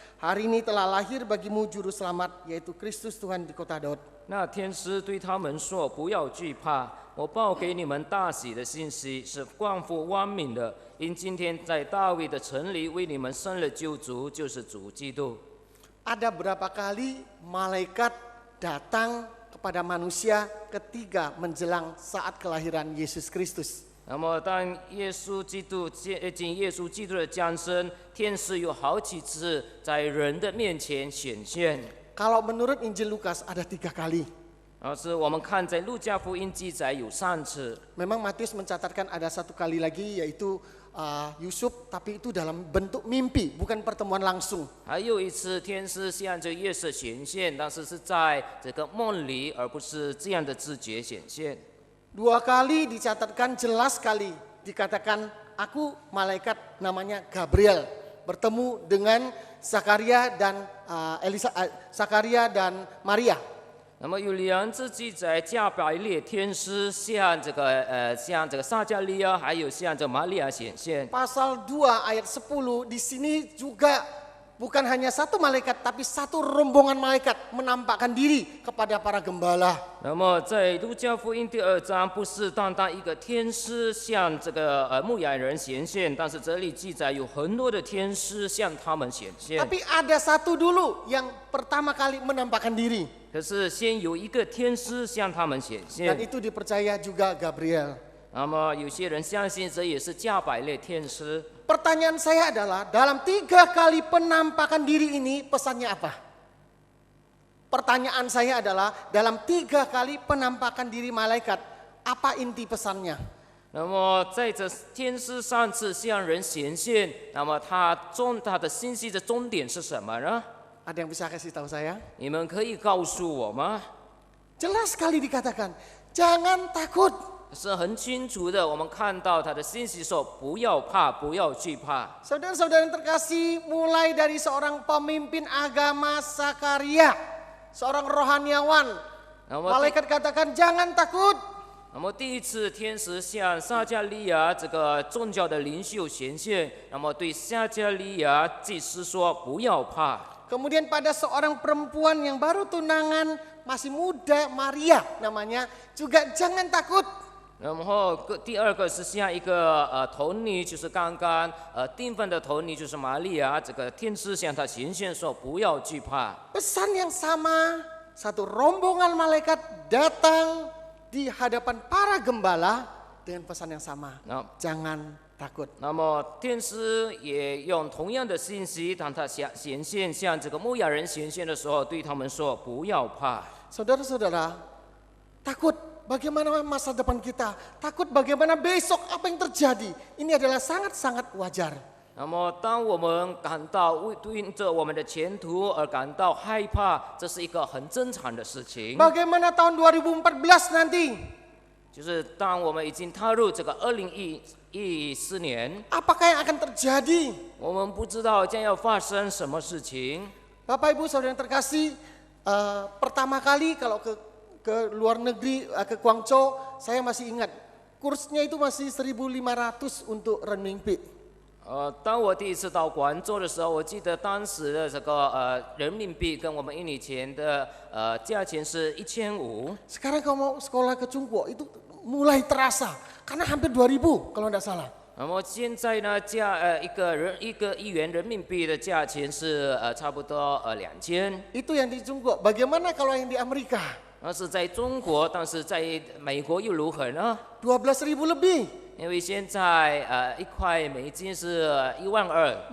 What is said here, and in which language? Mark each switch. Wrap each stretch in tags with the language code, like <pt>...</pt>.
<id>Hari ini telah lahir bagimu juru selamat, yaitu Kristus Tuhan di kota Daud.</id> <zh>那天使对他们说：“不要惧怕，我报给你们大喜的信息，是光复万民的。因今天在大卫的城里为你们生了救主，就是主基督。”</zh> <id>Ada berapa kali malaikat datang kepada manusia ketika menjelang saat kelahiran Yesus Kristus.</id> <zh>那么当耶稣基督接近耶稣基督的降生，天使有好几次在人的面前显现。</zh> <id>Kalau menurut Injil Lukas ada 3 kali.</id> <zh>是我们看在路加福音记载有3次。</zh> <id>Memang Matius mencatatkan ada 1 kali lagi, yaitu Yusuf, tapi itu dalam bentuk mimpi, bukan pertemuan langsung.</id> <zh>还有一次天使向着约瑟显现，但是是在这个梦里，而不是这样的直觉显现。</zh> <id>2 kali dicatatkan jelas sekali, dikatakan aku malaikat namanya Gabriel bertemu dengan Zakaria dan Zakaria dan Maria.</id> <zh>那么有2次记载，加百列天使向这个撒加利亚，还有向这玛利亚显现。</zh> <id>Pasal 2 ayat 10 di sini juga bukan hanya 1 malaikat, tapi 1 rombongan malaikat menampakkan diri kepada para gembala.</id> <zh>那么在路加福音第2章，不是单单一个天使向这个牧羊人显现，但是这里记载有很多的天使向他们显现。</zh> <id>Tapi ada 1 dulu yang pertama kali menampakkan diri.</id> <zh>可是先有一个天使向他们显</zh> <id>Dan</id> <zh>现。</zh> <id>itu dipercaya juga Gabriel.</id> <zh>那么有些人相信这也是加百列天使。</zh> <id>Pertanyaan saya adalah, dalam 3 kali penampakan diri ini pesannya apa? Pertanyaan saya adalah, dalam 3 kali penampakan diri malaikat, apa inti pesannya?</id> <zh>那么在这天使3次向人显现，那么他的信息的终点是什么呢？</zh> <id>Ada yang bisa kasih tahu saya?</id> <zh>你们可以告诉我吗？</zh> <id>Jelas sekali dikatakan, jangan takut.</id> <zh>是很清楚的，我们看到他的信息说：“不要怕，不要惧怕。”</zh> <id>Saudara-saudara yang terkasih, mulai dari seorang pemimpin agama Zakaria, seorang rohaniawan,</id> <zh>那么</zh> <id>malaikat katakan jangan takut.</id> <zh>那么第1次天使向撒加利亚这个宗教的领袖显现，那么对撒加利亚祭司说：“不要怕。”</zh> <id>Kemudian pada seorang perempuan yang baru tunangan, masih muda, Maria namanya, juga jangan takut.</id> <zh>然后第2个是向一个童女，就是刚刚订婚的童女，就是玛利亚，这个天使向她显现说：“不要惧怕。”</zh> <id>Pesan yang sama, 1 rombongan malaikat datang di hadapan para gembala dengan pesan yang sama. Jangan takut.</id> <zh>那么天使也用同样的信息，当他显现向这个牧羊人显现的时候，对他们说：“不要怕。”</zh> <id>Saudara-saudara, takut bagaimana masa depan kita, takut bagaimana besok apa yang terjadi. Ini adalah sangat-sangat wajar.</id> <zh>那么，当我们感到对应着我们的前途而感到害怕，这是一个很正常的事情。</zh> <id>Bagaimana tahun 2014 nanti?</id> <zh>就是当我们已经踏入这个2014年，</zh> <id>Apakah yang akan terjadi?</id> <zh>我们不知道将要发生什么事情。</zh> <id>Bapak Ibu Saudara yang terkasih, pertama kali kalau ke luar negeri, ke Guangzhou, saya masih ingat kursnya itu masih 1.500 untuk renminbi.</id> <zh>当我第1次到广州的时候，我记得当时的这个人民币跟我们1年前的价钱是1500。</zh> <id>Sekarang kalau mau sekolah ke Chungguo itu mulai terasa karena hampir 2.000 kalau tidak salah.</id> <zh>那么现在呢，一个1元人民币的价钱是差不多2000。</zh> <id>Itu yang di Chungguo. Bagaimana kalau yang di Amerika?</id> <zh>那是在中国，但是在美国又如何呢？</zh> <id>12.000 lebih.</id> <zh>因为现在1块美金是12000。</zh>